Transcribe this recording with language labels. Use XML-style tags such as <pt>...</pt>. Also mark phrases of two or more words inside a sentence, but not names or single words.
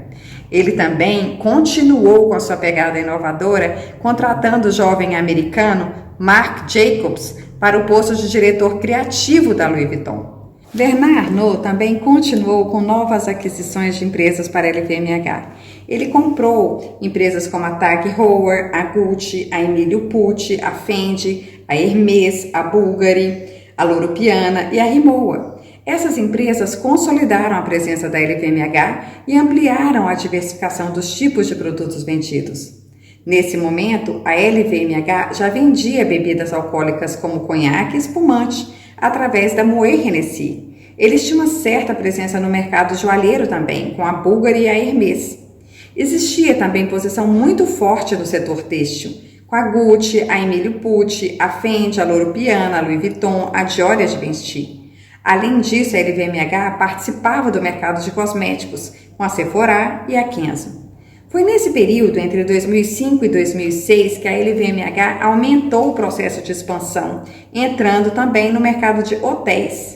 <pt>Ele também continuou com a sua pegada inovadora, contratando o jovem americano Marc Jacobs para o posto de diretor criativo da Louis Vuitton. Bernard Arnault também continuou com novas aquisições de empresas para a LVMH. Ele comprou empresas como a Tag Heuer, a Gucci, a Emilio Pucci, a Fendi, a Hermès, a Bulgari, a Loro Piana e a Rimowa. Essas empresas consolidaram a presença da LVMH e ampliaram a diversificação dos tipos de produtos vendidos. Nesse momento, a LVMH já vendia bebidas alcoólicas como conhaque e espumante através da Moët Hennessy. Eles tinham uma certa presença no mercado joalheiro também, com a Bulgari e a Hermès. Existia também posição muito forte no setor têxtil, com a Gucci, a Emilio Pucci, a Fendi, a Loro Piana, a Louis Vuitton, a Dior e a Givenchy. Além disso, a LVMH participava do mercado de cosméticos, com a Sephora e a Kenzo. Foi nesse período, entre 2005 e 2006, que a LVMH aumentou o processo de expansão, entrando também no mercado de hotéis.</pt>